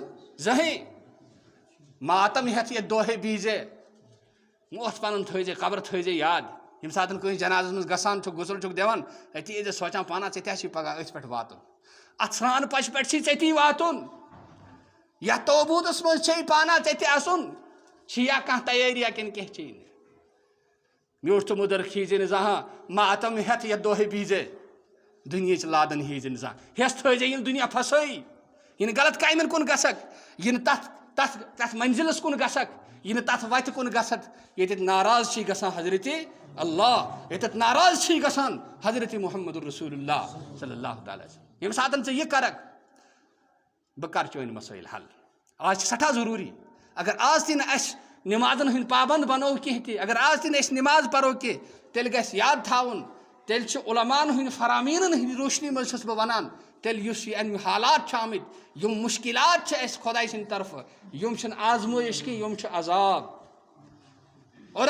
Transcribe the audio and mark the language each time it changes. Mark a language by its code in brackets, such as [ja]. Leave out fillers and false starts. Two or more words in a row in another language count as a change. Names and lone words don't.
[ks] زٕہٕنۍ ماتم ہٮ۪تھ یتھ دۄہے بِہزے موتھ پنُن تھٲیزے قبر تھٲیزے یاد ییٚمہِ ساتہٕ کٲنٛسہِ جنازس منٛز گژھان چھُکھ غسل چھُکھ دِوان أتی ٲسۍ زِ سونٛچان پانہ ژےٚ تہِ چھُے پگہہ أتھۍ پٮ۪ٹھ واتُن اتھ سرٛان پچہِ پٮ۪ٹھ چھُے ژےٚ تی واتُن یتھ توبوٗدس منٛز چھے پانہ ژےٚ تہِ اژُن چھِیا کانٛہہ تیٲریا کِنہٕ کینٛہہ چی نہٕ میوٗٹھ تہٕ مُدُر کھیٚیزے نہٕ زانٛہہ ماتم ہٮ۪تھ یتھ دۄہے بِہزے دُنیہِچ لادن ہیٚیزے نہٕ زانٛہہ ہٮ۪س تھٲیزے یِنہٕ دُنیا پھسٲیی یِنہٕ غلط کامٮ۪ن کُن گژھکھ یِنہٕ تتھ منزِلس کُن گژھکھ یِنہٕ تتھ وتہِ کُن گژھکھ ییٚتٮ۪تھ ناراض چھی گژھان حضرتِ اللہ ییٚتٮ۪تھ ناراض چھی گژھان حضرتِ محمد رسول اللہ [ar] صلی اللہ تعالیٰ وسلم [ks] ییٚمہِ ساتہٕ ژٕ یہِ کرکھ بہٕ کرٕ چٲنۍ مسٲیل حل آز چھِ سٮ۪ٹھاہ ضروٗری اگر آز تہِ نہٕ اَسہِ نٮ۪مازن ہٕنٛدۍ پابنٛد بنو کینٛہہ تہِ اگر آز تہِ نہٕ أسۍ نٮ۪ماز پرو کینٛہہ تیٚلہِ گژھِ یاد تھاوُن تیٚلہِ چھُ علماءن ہٕنٛدۍ فرامیٖنن ہٕنٛدِ روشنی منٛز چھُس بہٕ ونان تیٚلہِ یُس یہِ اَمہِ حالات چھِ آمٕتۍ یِم مُشکلات چھِ اَسہِ خۄداے سٕنٛدِ طرفہٕ یِم چھِنہٕ آزمٲیش کینٛہہ یِم چھِ عذاب اور